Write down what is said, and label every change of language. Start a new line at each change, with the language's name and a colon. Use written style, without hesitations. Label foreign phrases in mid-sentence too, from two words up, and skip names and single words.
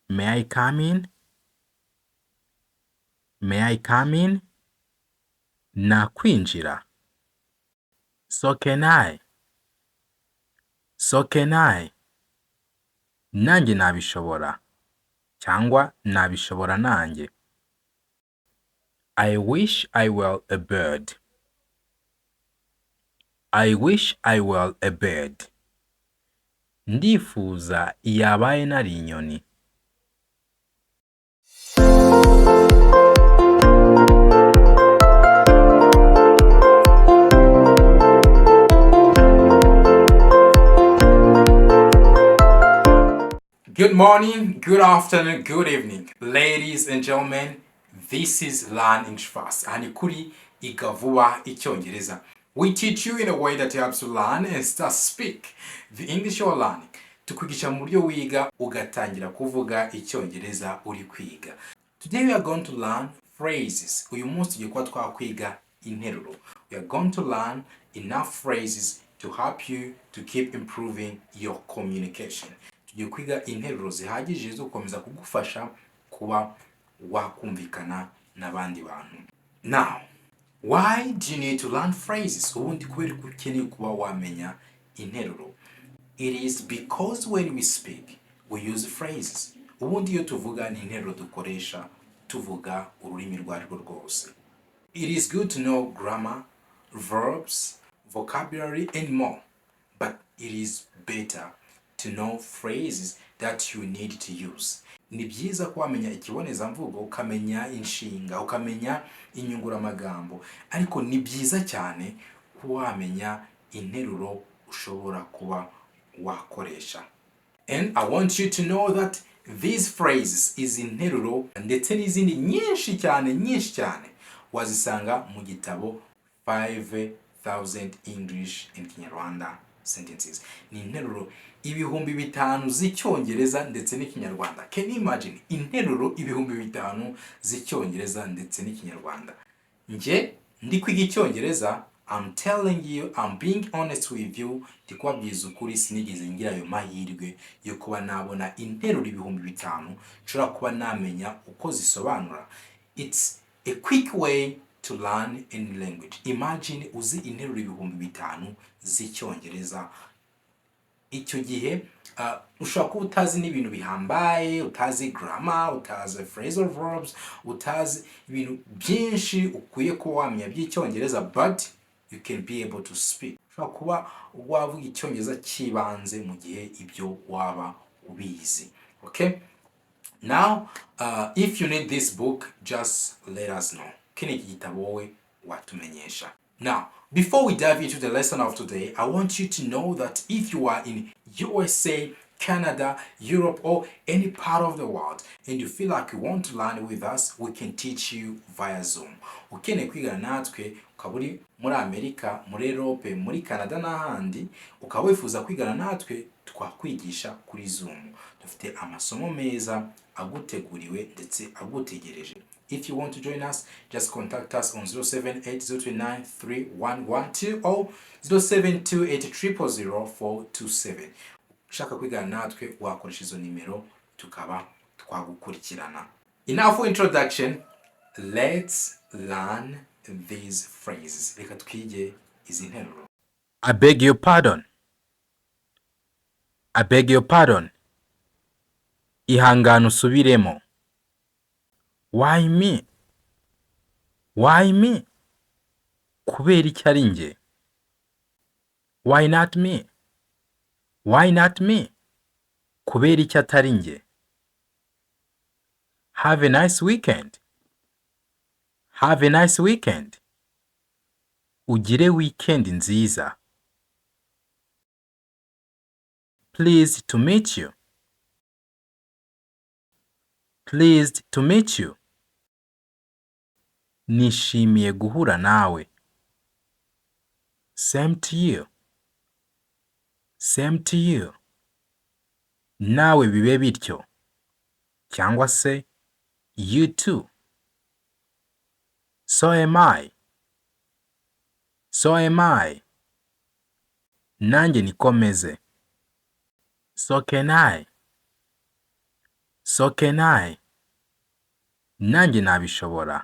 English: May I come in? May I come in? Nakwinjira. So can I? So can I?
Kinyarwanda: Nanjye nabishobora. Cyangwa nabishobora nanjye.
English: I wish I were a bird. I wish I were a bird.
Kinyarwanda: Ndifuza yabaye nari inyoni.
English: Good morning, good afternoon, good evening, ladies and gentlemen. This is Learn English Fast.
Kinyarwanda: And kuri Iga Vuba Icyongereza.
English: We teach you in a way that helps you learn and start speak the English you're learning.
Kinyarwanda: Tukwigisha mu buryo wiga ugatangira kuvuga Icyongereza uri kwiga.
English: Today we are going to learn phrases.
Kinyarwanda: Uyu munsi tugiye kuba twakwiga interuro.
English: We are going to learn enough phrases to help you to keep improving your communication.
Kinyarwanda: Tugiye kwiga interuro zihagije zo gukomeza kugufasha kuba wakumvikana n'abandi bantu.
English: Now, why do you need to learn phrases?
Kinyarwanda: Ubundi kubera ko ukeneye kuba wamenya interuro.
English: It is because when we speak, we use phrases.
Kinyarwanda: Ubundi iyo tuvuga ni interuro dukoresha tuvuga ururimi rwarwo rwose.
English: It is good to know grammar, verbs, vocabulary and more. But it is better to know phrases that you need to use.
Kinyarwanda: Ni byiza ko wamenya ikibonezamvugo, ukamenya inshinga, ukamenya inyunguramagambo, ariko ni byiza cyane ko wamenya interuro ushobora kuba wakoresha.
English: And I want you to know that these phrases is
Kinyarwanda: interuro ndetse n'izindi nyinshi cyane wazisanga mu gitabo
English: 5000 English and Kinyarwanda sentences.
Kinyarwanda: Ni interuro 5000 z'icyongereza ndetse n'ikinyarwanda.
English: Can you imagine
Kinyarwanda: interuro 5000 z'icyongereza ndetse n'ikinyarwanda? Nje ndi kwiga icyongereza,
English: I'm telling you, I'm being honest with you,
Kinyarwanda: ndikwabwiza ukuri sinigeze ngira ayo mahirwe yo kuba nabona interuro 5000 nshobora kuba namenya uko zisobanura.
English: It's a quick way to learn any language.
Kinyarwanda: Imagine uzi interuro 5000 z'icyongereza. Icyo gihe ushobora kuba utazi n'ibintu bihambaye, utazi grammar, utazi
English: phrasal verbs,
Kinyarwanda: utazi ibintu byinshi ukwiye kuba wamenya by'icyongereza,
English: but you can be able to speak.
Kinyarwanda: Ushobora kuba wavuga icyongereza kibanze mu gihe ibyo waba ubizi.
English: Okay? Now, if you need this book, just let us know.
Kinyarwanda: Kene gitabo wowe watumenyesha.
English: Now, before we dive into the lesson of today, I want you to know that if you are in USA, Canada, Europe, or any part of the world, and you feel like you want to learn with us, we can teach you via Zoom.
Kinyarwanda: Ukeneye kwigana natwe, ukaba uri muri Amerika, muri Europe, muri Canada n'ahandi, ukaba wifuza kwigana natwe, twakwigisha kuri Zoom. Dufite amasomo meza aguteguriwe ndetse agutegereje.
English: If you want to join us, just contact us on 07802931112 or 0728000427.
Kinyarwanda: Ushaka kwigana natwe wakoresha izo nimero tukaba twagukurikirana.
English: Enough for introduction. Let's learn these phrases.
Kinyarwanda: Reka twige izi nteruro.
English: I beg your pardon. I beg your pardon.
Kinyarwanda: Ihangane usubiremo.
English: Why me? Why me?
Kinyarwanda: Kubera iki ari nge?
English: Why not me? Why not me?
Kinyarwanda: Kubera iki atari nge?
English: Have a nice weekend. Have a nice weekend.
Kinyarwanda: Ugire weekend nziza.
English: Pleased to meet you. Pleased to meet you.
Kinyarwanda: Nishimiye guhura nawe.
English: Same to you. Same to you.
Kinyarwanda: Nawe bibe bityo. Cyangwa se
English: you too. So am I. So am I.
Kinyarwanda: Nanjye nikomeze.
English: So can I. So can I.
Kinyarwanda: Nanjye nabishobora.